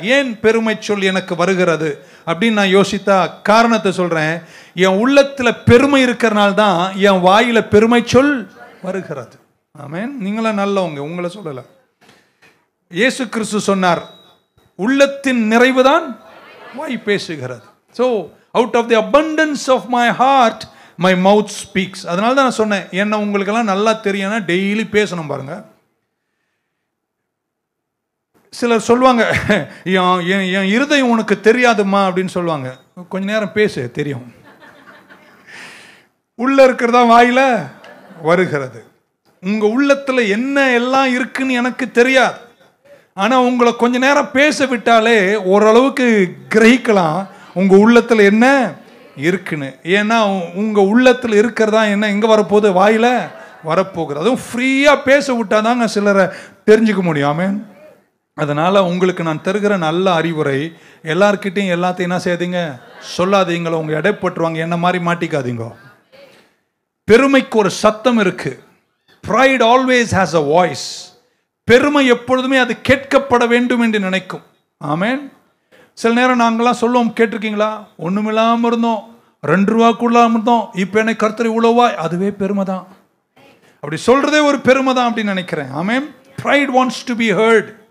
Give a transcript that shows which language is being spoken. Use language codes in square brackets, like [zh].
[ta] ஏன் பெருமை சொல் எனக்கு வருகிறது அப்படின்னு நான் யோசித்தா காரணத்தை சொல்றேன். என் உள்ளத்துல பெருமை இருக்கிறனால தான் என் வாயில பெருமை சொல் வருகிறது. ஆமென். நீங்களா நல்லவங்க, உங்களை சொல்லல. இயேசு கிறிஸ்து சொன்னார், உள்ளத்தின் நிறைவுதான் வாய் பேசுகிறது. [en] so out of the abundance of my heart my mouth speaks. [ta] அதனால தான் நான் சொன்னேன், என்ன உங்களுக்கெல்லாம் நல்லா தெரியும்னா டெய்லி பேசணும் பாருங்க. சிலர் சொல்லுவாங்க, என் இருதயம் உனக்கு தெரியாதுமா அப்படின்னு சொல்லுவாங்க. கொஞ்ச நேரம் பேசு, தெரியும். உள்ள இருக்கிறதா வாயில வருகிறது. உங்க உள்ளத்துல என்ன எல்லாம் இருக்குன்னு எனக்கு தெரியாது. ஆனா உங்களை கொஞ்ச நேரம் பேச விட்டாலே ஓரளவுக்கு கிரகிக்கலாம் உங்க உள்ளத்துல என்ன இருக்குன்னு. ஏன்னா உங்க உள்ளத்துல இருக்கிறதா என்ன எங்க வரப்போகுது? வாயில வரப்போகுது. அதுவும் ஃப்ரீயா பேச விட்டாதாங்க சிலரை தெரிஞ்சுக்க முடியும். ஆமென். அதனால உங்களுக்கு நான் தருகிற நல்ல அறிவுரை, எல்லார்கிட்டையும் எல்லாத்தையும் என்ன செய்யாதீங்க, சொல்லாதீங்களோ, உங்க எடைப்பட்டுருவாங்க. என்ன மாதிரி மாட்டிக்காதீங்க. பெருமைக்கு ஒரு சத்தம் இருக்கு. [en] pride always has a voice. [ta] பெருமை எப்பொழுதுமே அது கேட்கப்பட வேண்டும் என்று நினைக்கும். ஆமென். சில நேரம் நாங்களாம் சொல்லுவோம், கேட்டிருக்கீங்களா, ஒண்ணுமில்லாம இருந்தோம், 2 ரூபா கூட இருந்தோம், இப்ப என்ன கர்த்தர் இவ்வளவா, அதுவே பெருமை தான். அப்படி சொல்றதே ஒரு பெருமை தான் அப்படின்னு நினைக்கிறேன். ஆமென். [en] pride wants to be heard.